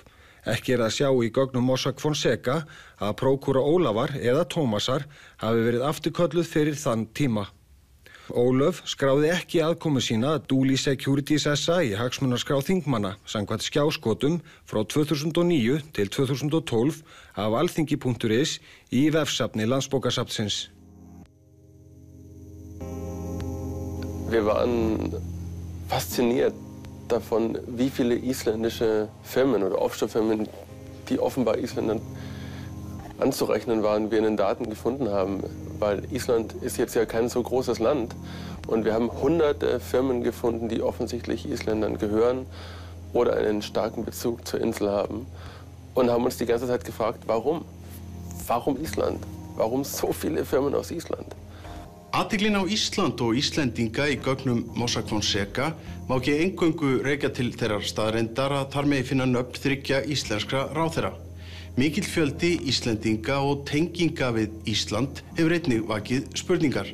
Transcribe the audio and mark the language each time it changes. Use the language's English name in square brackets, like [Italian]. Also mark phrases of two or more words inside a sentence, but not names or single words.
[Icelandic] Ekki að sjá í gögnum Mossack Fonseca að prókúra Ólafar eða Tómasar hafi verið afturkölluð fyrir þann tíma. Ólöf skráði ekki aðkomu sína að Dooley Securities SA í hagsmunaskrá þingmanna samkvæmt skjáskotum frá 2009 til 2012 af alþingi.is í vefsafni Landsbókasafnsins. [German] Wir waren fasziniert davon, wie viele isländische Firmen oder Offshore-Firmen, die offenbar Isländern anzurechnen waren, wir in den Daten gefunden haben. Weil Island ist jetzt ja kein so großes Land und wir haben hunderte Firmen gefunden, die offensichtlich Isländern gehören oder einen starken Bezug zur Insel haben und haben uns die ganze Zeit gefragt, warum? Warum Ísland? Warum so viele Firmen aus Ísland? [Icelandic] Athyglin á Ísland og Íslendinga í gögnum Mossack Fonseca má ekki eingöngu rekja til þeirrar staðreyndar að þar megi finna nöfn 3 íslenskra ráðherra. Mikill fjöldi Íslendinga og tenginga við Ísland hefur einnig vakið spurningar.